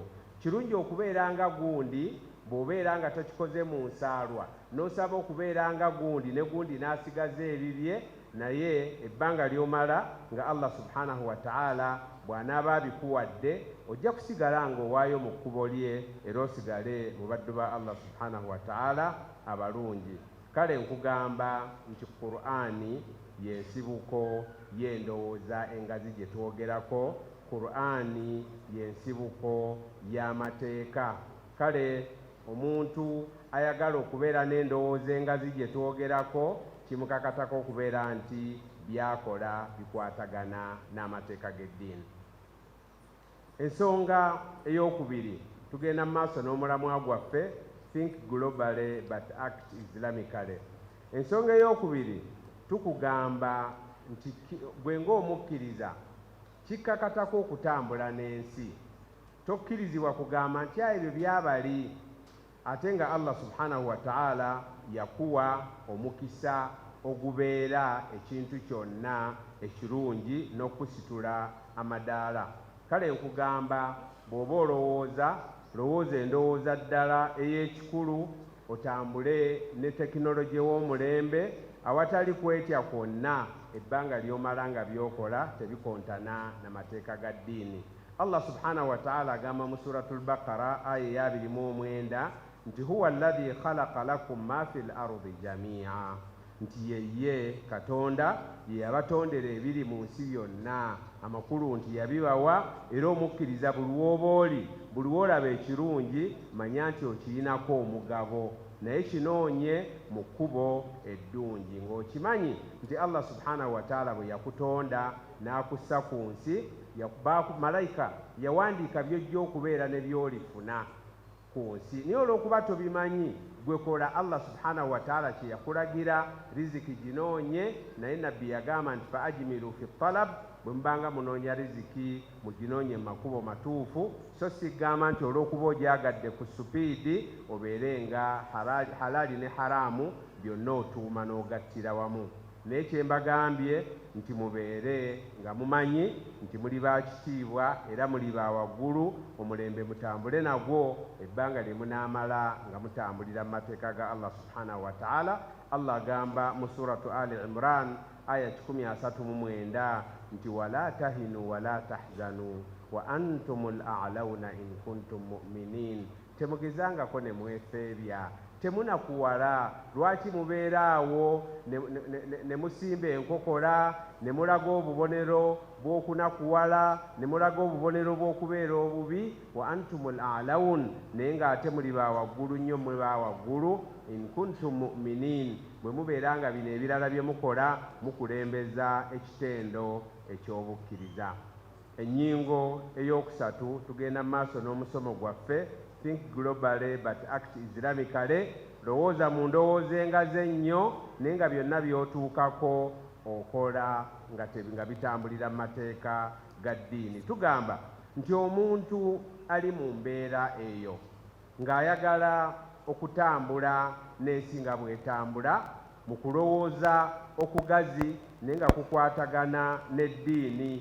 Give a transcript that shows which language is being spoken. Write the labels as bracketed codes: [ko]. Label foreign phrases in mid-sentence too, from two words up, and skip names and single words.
[lg] Kirungi okubeera nga gundi bw'obeera nga tokikoze mu nsaalwa, n'osaba okubeera nga gundi ne gundi n'asigaza ebibye, naye ebbanga ly'omala nga [ar] الله سبحانه وتعالى [lg] bw'anaaba abikuwadde ojja kusigala ng'owaayo mu kkubo lye, era osigale mu baddu ba [ar] الله سبحانه وتعالى [lg] abalungi. Kale nkugamba nti Qur'ani y'ensibuko y'endowooza engazi gye twogerako, Qur'ani y'ensibuko y'amateeka. Kale omuntu ayagala okubeera n'endowooza engazi gye twogerako kimukakatako okubeera nti byakola bikwatagana n'amateeka g'eddiini. Ensonga ey'okubiri, tugenda mu maaso n'omulamwa gwaffe, [en] think globally but act Islamically. [lg] ensonga ey'okubiri tukugamba nti gwe ng'omukkiriza kikkakatako okutambula n'ensi. Tokkirizibwa kugamba nti ebyo byabali, ate nga [ar] الله سبحانه وتعالى [lg] yakuwa omukisa ogubeera ekintu kyonna ekirungi n'okusitula amadaala. Kale nkugamba bw'oba lowooza endowooza ddala ey'ekikulu, otambule ne tekinologi w'omulembe awatali kwetya kwonna, ebbanga ly'omala nga by'okola tebikontana n'amateeka ga ddiini. [ar] الله سبحانه وتعالى [lg] agamba mu suratul Baqara aya ya 29 nti [ar] هو الذي خلق لكم ما في الأرض جميعا, [lg] nti ye Katonda ye yabatondera ebiri mu nsi yonna, amakulu nti yabibawa, era omukkiriza buli w'oba buli w'olaba ekirungi manya nti okiyinako omugabo, naye kinoonye mu kkubo eddungi ng'okimanyi nti [ar] الله سبحانه وتعالى [lg] bwe yakutonda n'akussa ku nsi, malayika yawandiika by'ojja okubeera ne by'olifuna ku nsi. Naye olw'okuba tobimanyi, gwe kola [ar] الله سبحانه وتعالى [lg] kye yakulagira, riziki ginoonye, naye nabbi yagamba nti [ar] فأجملوا في الطلب, [lg] bwe mubanga munoonya riziki muginoonye mu makubo matuufu, so sigamba nti olw'okuba ogyagadde ku supiidi obeere nga halaali ne haraamu byonna otuuma n'ogattira wamu. Naye kye mbagambye nti mubeere nga mumanyi nti muli baakitiibwa era muli ba waggulu, omulembe mutambule nagwo ebbanga lye munaamala nga mutambulira mu mateeka ga [ar] الله سبحانه وتعالى. [lg] Allah agamba mu suratu Ali Imran aya 139 nti [ar] ولا تهنوا ولا تحزنوا وأنتم الأعلون إن كنتم مؤمنين, [lg] temugezangako ne mwefeebya, temunakuwala. Lwaki mubeera awo ne musimba enkokola, ne mulaga obubonero bw'okunakuwala, ne mulaga obubonero bw'okubeera obubi? [ar] وأنتم الأعلون, [lg] naye ng'ate muli ba waggulu nnyo, mwe ba waggulu. [ar] إن كنتم مؤمنين, [lg] bwe mubeera nga bino ebirala bye mukola mukulembeza ekitendo eky'obukkiriza. Ennyingo ey'okusatu, tugenda mu maaso n'omusomo gwaffe, [en] think globally but act Islamically. [lg] Lowooza mu ndowooza engaze ennyo, naye nga byonna by'otuukako okola nga bitambulira mu mateeka ga ddiini. Tugamba nti omuntu ali mu mbeera eyo ng'ayagala okutambula n'ensi nga bw'etambula mu kulowooza okugazi naye nga kukwatagana n'eddiini.